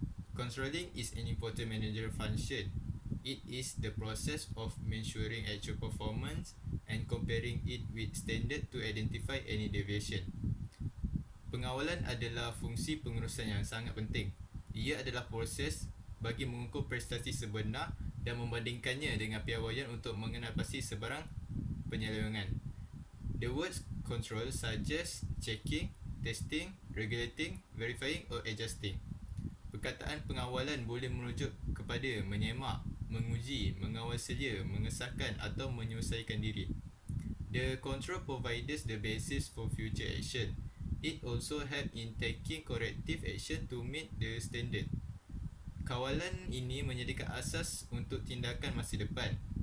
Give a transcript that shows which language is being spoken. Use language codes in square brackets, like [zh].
[en] Controlling is an important managerial function. It is the process of measuring actual performance and comparing it with standard to identify any deviation. [ms] Pengawalan adalah fungsi pengurusan yang sangat penting. Ia adalah proses bagi mengukur prestasi sebenar dan membandingkannya dengan piawaian untuk mengenal pasti sebarang penyelewengan. [en] The words control suggest checking, testing, regulating, verifying or adjusting. [ms] Perkataan pengawalan boleh merujuk kepada menyemak, menguji, mengawal selia, mengesahkan atau menyelesaikan diri. [en] The control provides the basis for future action. It also help in taking corrective action to meet the standard. [ms] Kawalan ini menyediakan asas untuk tindakan masa depan.